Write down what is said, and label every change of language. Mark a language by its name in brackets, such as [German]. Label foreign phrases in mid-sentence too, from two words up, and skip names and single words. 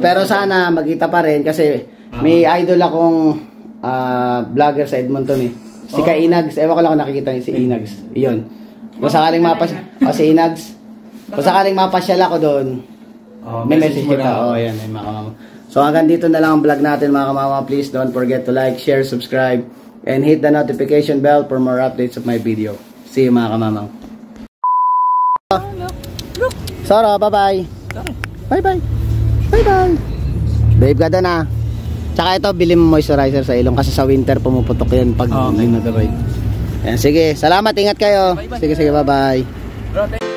[Filipino] Pero sana magkita pa rin kasi may idol akong vlogger sa Edmonton eh. Si Inags. Ewan ko lang kung nakikita niyo si Inags. Iyon. Kung sakaling si Inags. Kung sakaling mapasyal ako doon, may message kita. Ayan, mga kamamaw. So hanggang dito na lang ang vlog natin mga kamamaw. [English] Please don't forget to like, share, subscribe, and hit the notification bell for more updates of my video. See you [Filipino] mga kamamaw. Soro, bye-bye. Bye-bye. Bye-bye. Babe ka doon ah. Tsaka ito, bili mo moisturizer sa ilong kasi sa winter pumuputok yan pag Okay. Yan, sige, salamat, ingat kayo. Sige, bye-bye. Bro,